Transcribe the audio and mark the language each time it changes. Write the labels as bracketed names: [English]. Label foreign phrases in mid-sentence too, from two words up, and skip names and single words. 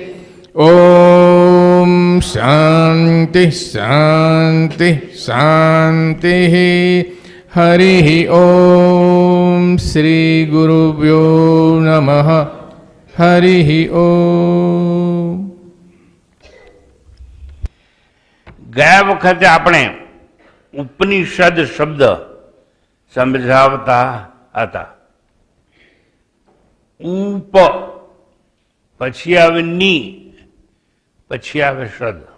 [Sanskrit] ॐ शान्ति शान्ति शान्तिः। हरिः ॐ श्री गुरुभ्यो नमः। हरिः ॐ। [Gujarati] ગયા વખતે આપણે ઉપનિષદ શબ્દ સમજાવતા હતા. ઉપ પછી આવે ની, પછી આવે શદ.